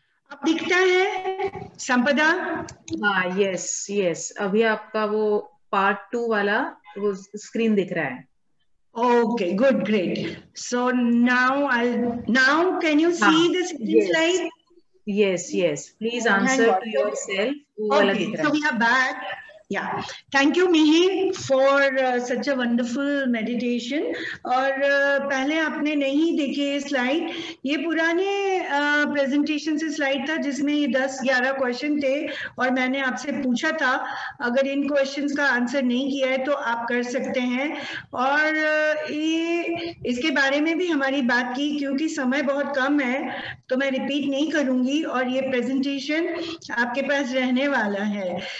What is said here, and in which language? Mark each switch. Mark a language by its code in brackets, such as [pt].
[hi] अब दिखता है संपदा? हाँ, यस, अभी आपका वो पार्ट 2 वाला वो स्क्रीन दिख रहा है। [en] Okay, good, great. So now can you see the second slide? Yes. Please answer to yourself. Okay, so we are back. Yeah, thank you Mihir for such a wonderful meditation. [hi] और पहले आपने नहीं देखे ये slide, ये पुराने presentation से slide था जिसमें ये 10-11 क्वेश्चन थे और मैंने आपसे पूछा था अगर इन क्वेश्चंस का आंसर नहीं किया है तो आप कर सकते हैं। और ये इसके बारे में भी हमारी बात की, क्योंकि समय बहुत कम है तो मैं रिपीट नहीं करूंगी और ये प्रेजेंटेशन आपके पास रहने वाला है।